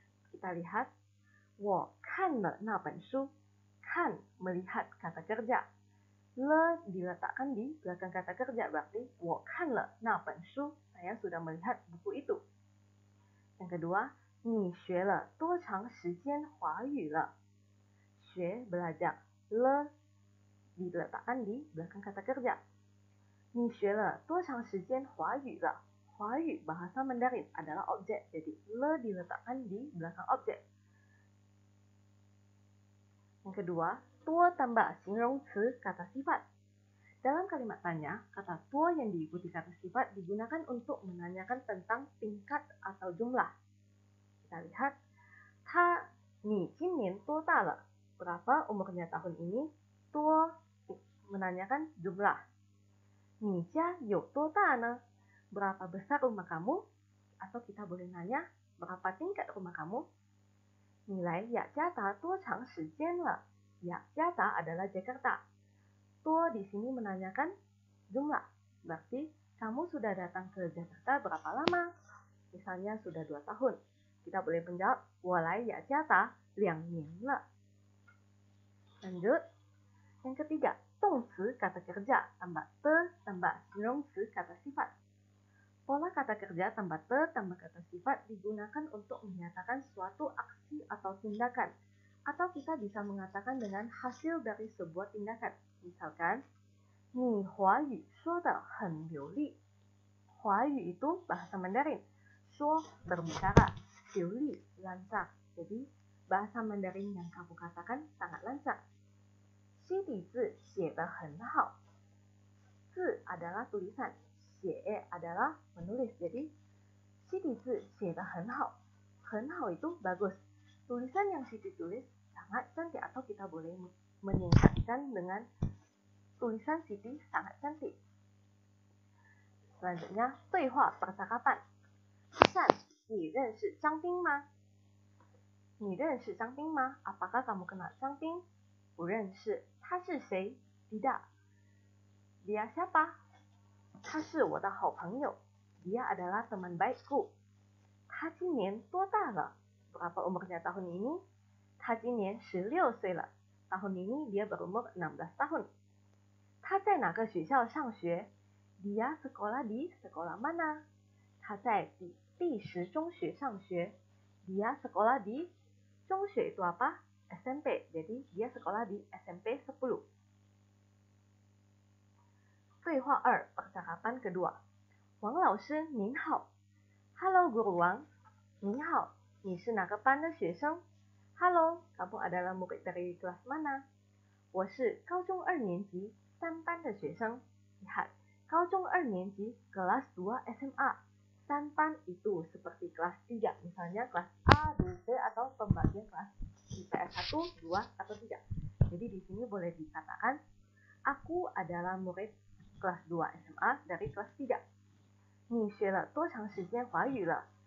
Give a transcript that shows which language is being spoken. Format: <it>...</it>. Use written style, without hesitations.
<id>Kita lihat,</id> <zh>我看了那本书.</zh> <id>Kan, melihat kata kerja. Le diletakkan di belakang kata kerja, berarti</id> <zh>我看了那本书.</zh> <id>Saya sudah melihat buku itu. Yang kedua,</id> <zh>你学了多长时间华语了?</zh> <id>学 belajar, le diletakkan di belakang kata kerja.</id> <zh>你学了多长时间华语了?</zh> <id>华语 bahasa Mandarin adalah objek, jadi le diletakkan di belakang objek. Yang kedua, 多 tambah 形容词 kata sifat. Dalam kalimat tanya, kata 多 yang diikuti kata sifat digunakan untuk menanyakan tentang tingkat atau jumlah. Kita lihat,</id> <zh>你今年多大了?</zh> <id>Berapa umurnya tahun ini?</id> <zh>多</zh> <id>menanyakan jumlah.</id> <zh>你家有多大呢?</zh> <id>Berapa besar rumah kamu? Atau kita boleh nanya, berapa tingkat rumah kamu?</id> <zh>你来雅加达多长时间了?</zh> <id>Jakarta adalah Jakarta. 多 di sini menanyakan jumlah. Berarti kamu sudah datang ke Jakarta berapa lama? Misalnya sudah 2 tahun. Kita boleh menjawab,</id> <zh>我来雅加达2年了.</zh> <id>Lanjut. Yang ketiga, 动词 kata kerja tambah te tambah 形容词 kata sifat. Pola kata kerja tambah te tambah kata sifat digunakan untuk menyatakan suatu aksi atau tindakan. Atau kita bisa mengatakan dengan hasil dari sebuah tindakan.</id> <zh>Misalkan, 你华语说得很流利.</zh> <id>华语 itu bahasa Mandarin. 说 berbicara, 流利 lancar. Jadi bahasa Mandarin yang kamu katakan sangat lancar.</id> <zh>西底字写得很好.</zh> <id>字 adalah tulisan, 写 adalah menulis.</id> <zh>Jadi 西底字写得很好.</zh> <id>很好 itu bagus. Tulisan yang Siti tulis sangat cantik, atau kita boleh menyingkatkan dengan tulisan Siti sangat cantik. Selanjutnya, 对话 percakapan. San,</id> <zh>你认识张斌吗? 你认识张斌吗?</zh> <id>Apakah kamu kenal Zhang Bin?</id> <zh>不认识. 他是谁?</zh> <id>Tidak. Dia siapa?</id> <zh>他是我的好朋友.</zh> <id>Dia adalah teman baikku.</id> <zh>他今年多大了?</zh> <id>Berapa umurnya tahun ini?</id> <zh>他今年16岁了.</zh> <id>Tahun ini dia berumur 16 tahun.</id> <zh>他在哪个学校上学?</zh> <id>Dia sekolah di sekolah mana?</id> <zh>他在第10中学上学.</zh> <id>Dia sekolah di 中学 itu apa? SMP. Jadi dia sekolah di SMP 10. 对话2, percakapan kedua.</id> <zh>王老师您好.</zh> <id>Halo Guru Wang.</id> <zh>您好, 你是哪个班的学生?</zh> <id>Halo, kamu adalah murid dari kelas mana?</id> <zh>我是高中2年级3班的学生.</zh> <id>Lihat, 高中2年级 kelas 2 SMA. 3 班itu seperti kelas 3, misalnya kelas A, B, C atau pembagian kelas IPS 1, 2, atau 3. Jadi di sini boleh dikatakan, aku adalah murid kelas 2 SMA dari kelas 3.</id> <zh>你学了多长时间华语了?</zh>